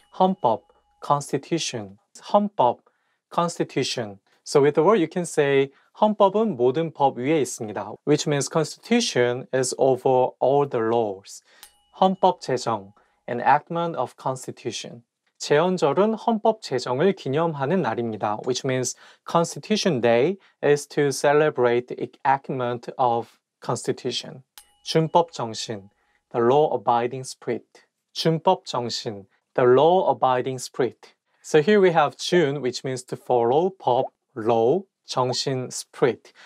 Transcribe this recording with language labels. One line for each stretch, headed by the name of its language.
Korean: 헌법, Constitution, 헌법, Constitution.
English: So with the word you can say
Korean: 헌법은 모든 법 위에 있습니다.
English: Which means Constitution is over all the laws.
Korean: 헌법 제정,
English: enactment of Constitution.
Korean: 제헌절은 헌법 제정을 기념하는 날입니다.
English: Which means Constitution Day is to celebrate the enactment of Constitution. 준법정신, the law-abiding spirit. 준법정신, the law-abiding spirit. So here we have 준, which means to follow, 법, law, 정신, spirit.